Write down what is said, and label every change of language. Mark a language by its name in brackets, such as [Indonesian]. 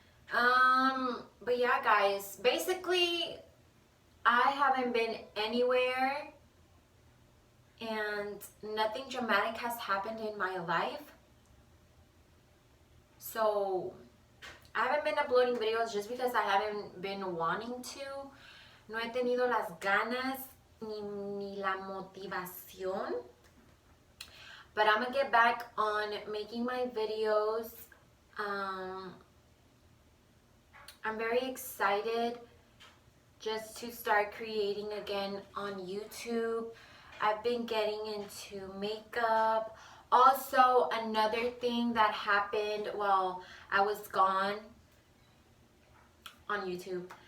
[English] But yeah, guys, basically I haven't been anywhere and nothing dramatic has happened in my life. So I haven't been uploading videos just because I haven't been wanting to. [Spanish] No he tenido las ganas ni la motivación. [English] But I'm gonna get back on making my videos. I'm very excited just to start creating again on YouTube. I've been getting into makeup. Also, another thing that happened while I was gone on YouTube,